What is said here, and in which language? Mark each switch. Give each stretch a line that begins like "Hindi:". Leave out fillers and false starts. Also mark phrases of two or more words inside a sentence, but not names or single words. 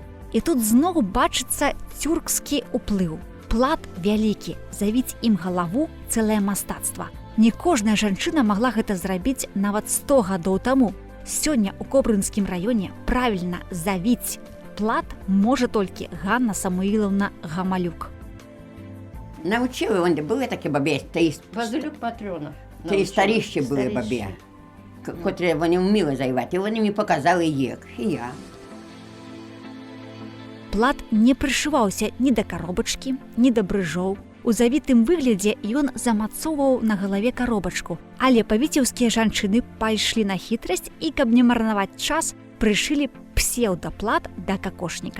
Belarusian: І тут зноў бачыцца тюркскі ўплыў. Плат вялікі, завіць ім галаву цэлае мастацтва. Не кожная жанчына магла гэта зрабіць нават 100 гадоў таму. Сёння ў Кобрынскім раёне правільна завіць плат можа толькі Ганна Самуіловна Гамалюк.
Ukrainian: Навчили, вон, були такі бабі, Базилюк Матрьона. Три старіші були бабі, котрі вони вміли займати, і вони мені показали як, і я.
Belarusian: Плат не прышываўся ні да каробачкі, ні да брыжоў. У завітым выглядзе ён замацоўваў на галаве каробачку, але павіцеўскія жанчыны пайшлі на хітрасць і, каб не марнаваць час, прышылі псеўдаплат да какошніка.